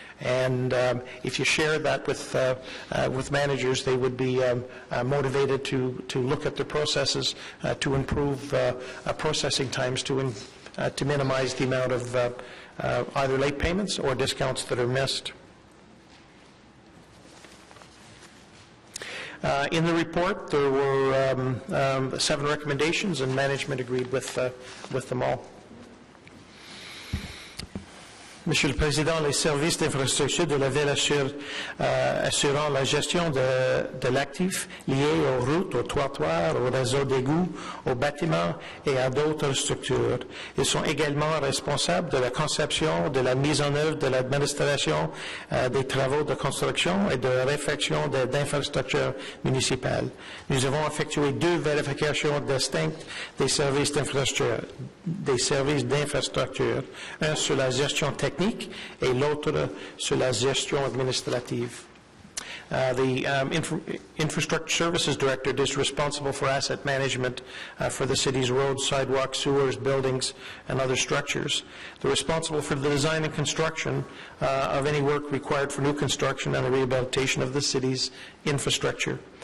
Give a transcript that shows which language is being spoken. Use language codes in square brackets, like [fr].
[en] And if you share that with managers, they would be motivated to look at the processes to improve processing times to minimize the amount of either late payments or discounts that are missed. In the report, there were 7 recommendations, and management agreed with them all. [fr] Monsieur le Président, les services d'infrastructure de la Ville assurant la gestion de l'actif lié aux routes, aux trottoirs, aux réseaux d'égouts, aux bâtiments et à d'autres structures. Ils sont également responsables de la conception, de la mise en œuvre, de l'administration des travaux de construction et de réfection d'infrastructures municipales. Nous avons effectué 2 vérifications distinctes des services d'infrastructure, un sur la gestion technique et l'autre sur la gestion administrative. [en] The Infrastructure Services Director is responsible for asset management for the city's roads, sidewalks, sewers, buildings, and other structures. They're responsible for the design and construction of any work required for new construction and the rehabilitation of the city's infrastructure.